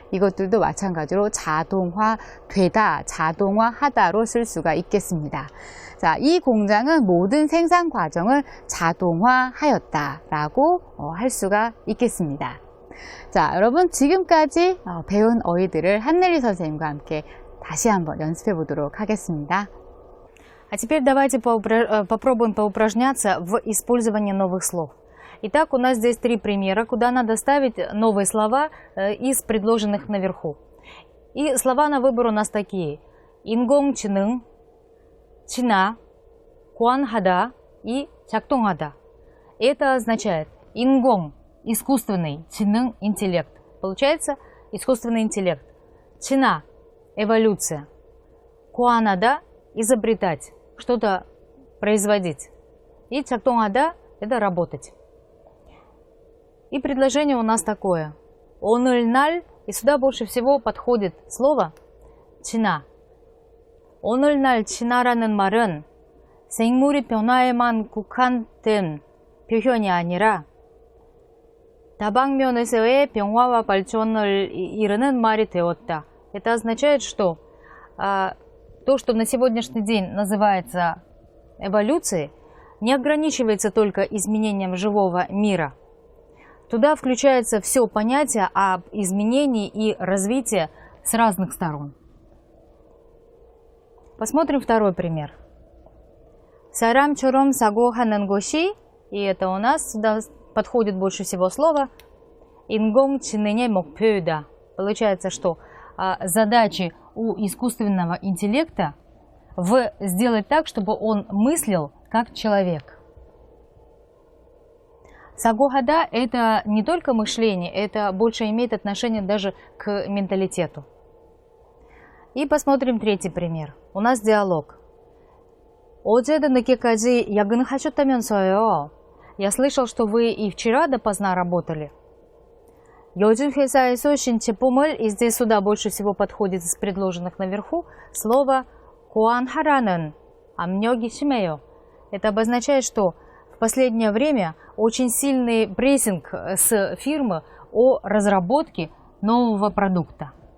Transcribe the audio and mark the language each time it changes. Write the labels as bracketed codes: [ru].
[ko] 이것들도 마찬가지로 자동화되다, 자동화하다로 쓸 수가 있겠습니다. 자, 이 공장은 모든 생산 과정을 자동화하였다라고 할 수가 있겠습니다. 자, 여러분 지금까지 배운 어휘들을 한내리 선생님과 함께 다시 한번 연습해 보도록 하겠습니다. [ru] А теперь давайте попробуем поупражняться в использовании новых слов. Итак, у нас здесь 3 примера, куда надо ставить новые слова из предложенных наверху. И слова на выбор у нас такие. [ko] 인공지능, чина, 고안하다 и 작동하다. [ru] Это означает 인공, искусственный, 지능, интеллект. Получается искусственный интеллект. Чина, эволюция. 고안하다, изобретать, что-то производить. И 작동하다, это работать. И предложение у нас такое. 오늘날, и сюда больше всего подходит слово 지나. [ko] 오늘날 지나라는 말은 생물의 변화에만 국한된 표현이 아니라 다방면에서의 변화와 발전을 이루는 말이 되었다. [ru] Это означает, что то, что на сегодняшний день называется эволюцией, не ограничивается только изменением живого мира. Туда включается все понятие об изменении и развитии с разных сторон. Посмотрим второй пример. [ko] 사람처럼 사고하는 것이, [ru] и это у нас сюда подходит больше всего слово, [ko] 인공지능의 목표이다. [ru] Получается, что задачи у искусственного интеллекта сделать так, чтобы он мыслил как человек. 사고하다 – это не только мышление, это больше имеет отношение даже к менталитету. И посмотрим третий пример. У нас диалог. [ko] 어제도 늦게까지 야근하셨다면서요. [ru] Я слышал, что вы и вчера допоздна работали. [ko] 요즘 회사에서 신제품을, [ru] и здесь сюда больше всего подходит из предложенных наверху слово [ko] 고안하라는 압력이 심해요. [ru] Это обозначает, что в последнее время очень сильный прессинг с фирмы о разработке нового продукта.